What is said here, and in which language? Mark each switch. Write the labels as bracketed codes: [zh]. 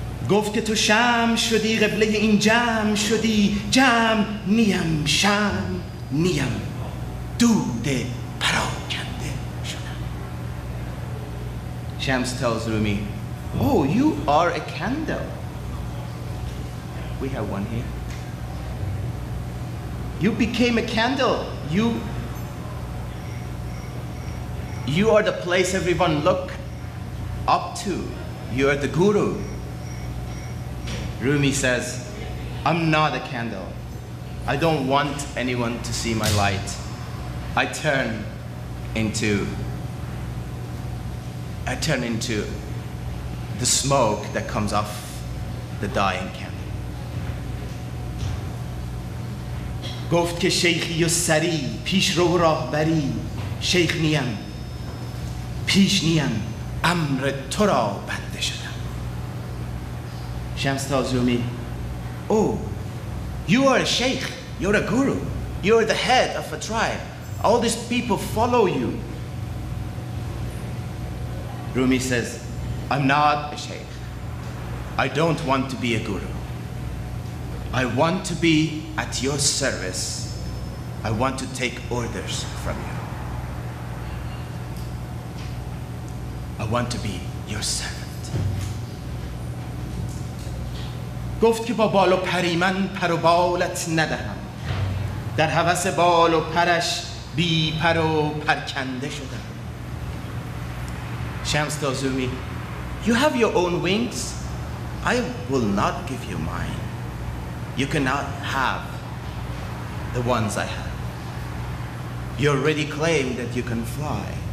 [fa] گفت که تو شم شدی قبله این جمع شدی جمع نیم شم نیم دود پراکنده شدم. [en] Shams tells Rumi, oh, you are a candle. We have one here. You became a candle. You are the place everyone look up to. You are the guru. Rumi says, I'm not a candle. I don't want anyone to see my light. I turn into the smoke that comes off the dying candle. [fa] گفت که شیخی و سری پیش رو راهبری شیخ نیم پیش نیم امر تو را بنده شدم. [en] Shams tells Rumi, oh, you are a sheikh, you're a guru, you're the head of a tribe. All these people follow you. Rumi says, I'm not a sheikh. I don't want to be a guru. I want to be at your service. I want to take orders from you. I want to be your servant. [fa] گفت که با بال و پری من پر و بالت ندهم، در هوس بال و پرش بی پر و پرکنده شدم. [en] Shams tells Rumi, you have your own wings, I will not give you mine. You cannot have the ones I have. You already claim that you can fly.